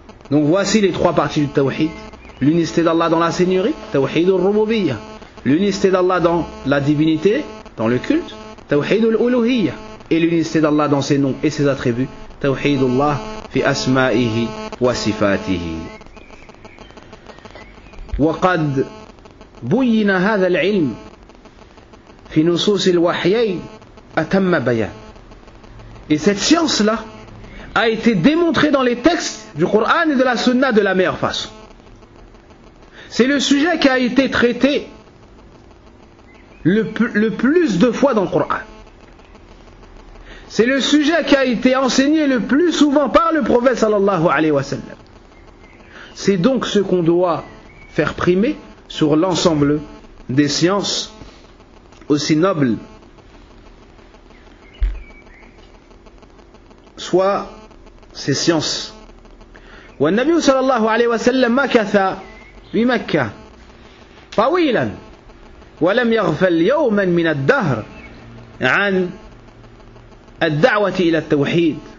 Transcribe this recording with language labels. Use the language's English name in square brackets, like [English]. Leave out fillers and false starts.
[French] Donc voici les trois parties du tawhid. L'unicité d'Allah dans la seigneurie, tawhid al-rububiyyah. L'unicité d'Allah dans la divinité, dans le culte, tawhid al-uluhiyyah. Et l'unicité d'Allah dans ses noms et ses attributs, [Arabic] tawhid Allah fi asma'ihi wa sifatihi. وقد بين هذا العلم في نصوص الوحيين أتم بيان. [French] Et cette science-là a été démontrée dans les textes du Coran et de la Sunna de la meilleure façon. C'est le sujet qui a été traité le plus de fois dans le Coran. C'est le sujet qui a été enseigné le plus souvent par le prophète sallallahu alayhi wa sallam. C'est donc ce qu'on doit faire primer sur l'ensemble des sciences aussi nobles soit ces sciences. [Arabic] والنبي صلى الله عليه وسلم مكث بمكة طويلا ولم يغفل يوما من الدهر عن الدعوة إلى التوحيد